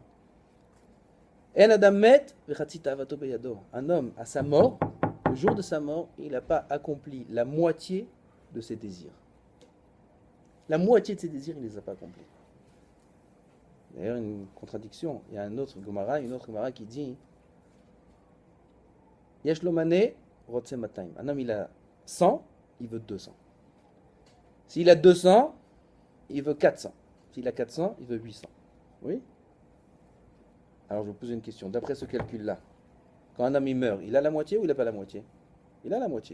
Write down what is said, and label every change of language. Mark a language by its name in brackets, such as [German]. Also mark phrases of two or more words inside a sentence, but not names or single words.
[French] Un homme, à sa mort, le jour de sa mort, il n'a pas accompli la moitié de ses désirs. La moitié de ses désirs, il ne les a pas accomplis. D'ailleurs, une contradiction. Il y a une autre Gemara qui dit [Hebrew] יש לו מנה רוצה מאתיים. [French] Un homme, il a 100, il veut 200. S'il a 200, il veut 400. S'il a 400, il veut 800. Oui? Alors, je vous pose une question. D'après ce calcul-là, quand un homme il meurt, il a la moitié ou il n'a pas la moitié? Il a la moitié.